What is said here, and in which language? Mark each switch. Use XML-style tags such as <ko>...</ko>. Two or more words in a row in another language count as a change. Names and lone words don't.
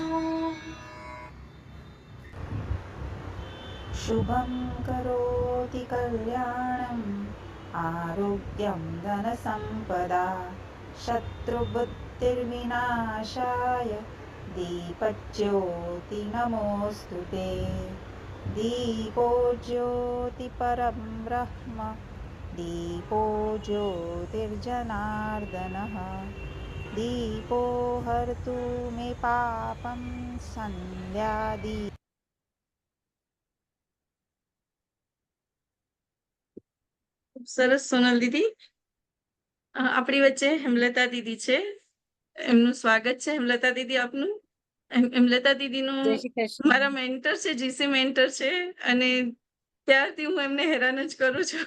<sa>शुभं करोति कल्याणम् आरोग्यं धनसम्पदा शत्रुबुद्धिर्विनाशाय दीपज्योति नमोऽस्तु ते. दीपो ज्योति परं ब्रह्म दीपो ज्योतिर्जनार्दनः दीपो हर्तु मे पापं सन्ध्यादीप.</sa> <gu>સરસ સોનલ દીદી. આપણી વચ્ચે હેમલતા દીદી છે, એમનું સ્વાગત છે. હેમલતા દીદી આપનું. હેમલતા દીદીનું જય શ્રી કૃષ્ણ. મારા મેન્ટર છે,</gu> <en>GC mentor</en> <gu>છે, અને ત્યારથી હું એમને હેરાન જ કરું છું.</gu>